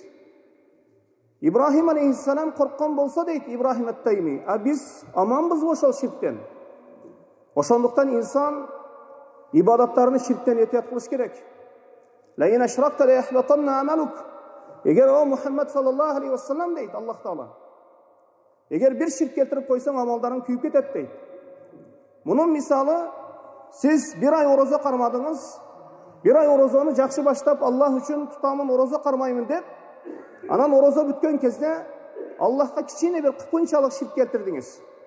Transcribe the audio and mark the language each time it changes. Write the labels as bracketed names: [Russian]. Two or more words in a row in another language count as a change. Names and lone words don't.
[Kyrgyz] Ибрахим алейхиссалам корккон болсо дейт Ибрахим ат-Тайми, а биз аманбызбы ошол ширктен? Ошондуктан инсан ибадаттарын ширктен этият кылыш керек. [Arabic] لئن أشركت ليحبطن عملك. [Kyrgyz] Эгер о Мухаммад [Arabic] صلى الله عليه وسلم [Kyrgyz] дейт Аллах Таала, эгер бир ширк келтирип койсоң амалдарың күйүп кетет дейт. Мунун мисалы, сиз бир ай орозо кармадыңыз, бир ай орозону жакшы баштап Аллах үчүн тутамын, орозо кармаймын деп, анан орозо бүткөн кезде Аллахка кичине бир кыпынчалык ширк келтирдиңиз.